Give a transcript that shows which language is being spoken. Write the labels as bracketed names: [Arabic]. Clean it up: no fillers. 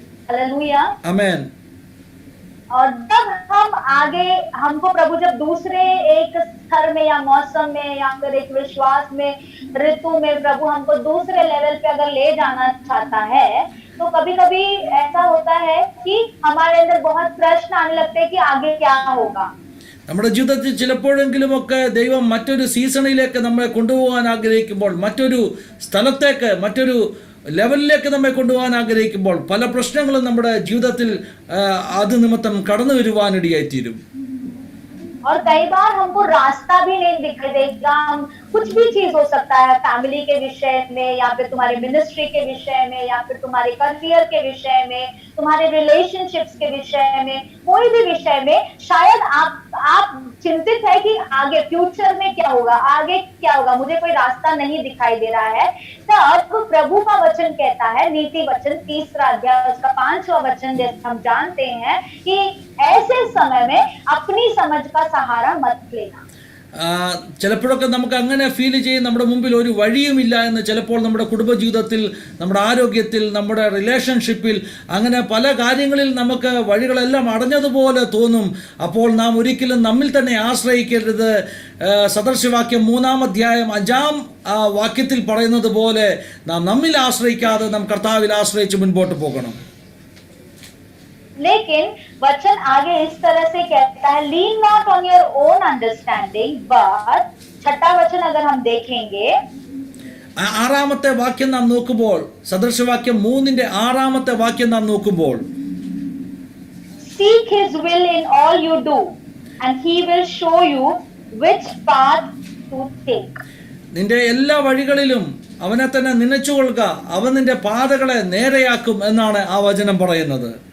[Hindi] Hallelujah. आमेन. और जब हम आगे, हमको प्रभु जब दूसरे एक स्तर में या मौसम में या फिर एक विश्वास में, ऋतु में प्रभु हमको दूसरे लेवल पे अगर ले जाना चाहता है, तो कभी कभी ऐसा होता है कि हमारे अंदर बहुत प्रश्न आने लगते हैं कि आगे क्या होगा. [Malayalam] നമ്മുടെ ജീവിതത്തിൽ ചിലപ്പോഴെങ്കിലുമൊക്കെ ദൈവം മറ്റൊരു സീസണിലേക്ക് നമ്മളെ കൊണ്ടുപോകാൻ ആഗ്രഹിക്കുമ്പോൾ, മറ്റൊരു സ്ഥലത്തേക്ക്, മറ്റൊരു ലെവലിലേക്ക് നമ്മെ കൊണ്ടുപോകാൻ ആഗ്രഹിക്കുമ്പോൾ പല പ്രശ്നങ്ങളും നമ്മുടെ ജീവിതത്തിൽ അത് നിമിത്തം കടന്നു വരുവാനിടയായിത്തീരും. [Hindi] और कई बार हमको रास्ता भी नहीं दिखाई देगा. हम कुछ भी चीज हो सकता है, फैमिली के विषय में या फिर तुम्हारे मिनिस्ट्री के विषय में या फिर तुम्हारे करियर के विषय में, तुम्हारे रिलेशनशिप्स के विषय में, कोई भी विषय में शायद आप चिंतित है कि आगे फ्यूचर में क्या होगा, आगे क्या होगा, मुझे कोई रास्ता नहीं दिखाई दे रहा है. तब प्रभु का वचन कहता है, नीति वचन 3 अध्याय उसका 5वां वचन, जैसे हम जानते हैं कि ऐसे समय में अपनी समझ का सहारा मत लेना. [Malayalam] ചിലപ്പോഴൊക്കെ നമുക്ക് അങ്ങനെ ഫീൽ ചെയ്യും, നമ്മുടെ മുമ്പിൽ ഒരു വഴിയുമില്ല എന്ന്. ചിലപ്പോൾ നമ്മുടെ കുടുംബജീവിതത്തിൽ, നമ്മുടെ ആരോഗ്യത്തിൽ, നമ്മുടെ റിലേഷൻഷിപ്പിൽ, അങ്ങനെ പല കാര്യങ്ങളിൽ നമുക്ക് വഴികളെല്ലാം അടഞ്ഞതുപോലെ തോന്നും. അപ്പോൾ നാം ഒരിക്കലും നമ്മിൽ തന്നെ ആശ്രയിക്കരുത്. സദൃശവാക്യം 3-ാം അധ്യായം 5-ാം വാക്യത്തിൽ പറയുന്നത് പോലെ നാം നമ്മിൽ ആശ്രയിക്കാതെ നാം കർത്താവിൽ ആശ്രയിച്ച് മുൻപോട്ട് പോകണം. [Hindi] लेकिन वचन आगे इस तरह से कहता है, [English] lean not on your own understanding, [Hindi] but 6वां वचन अगर हम देखेंगे, [Malayalam] 6-ാമത്തെ വാക്യം നാം നോക്കുമ്പോൾ, സദൃശവാക്യം 3-ന്റെ 6-ാമത്തെ വാക്യം നാം നോക്കുമ്പോൾ, [English] seek his will in all you do and he will show you which path to take. [Malayalam] നിന്റെ എല്ലാ വഴികളിലും അവനെ തന്നെ നനച്ചുകൊള്ളുക, അവൻ നിന്റെ പാതകളെ നേരെയാക്കും എന്നാണ് ആ വചനം പറയുന്നത്.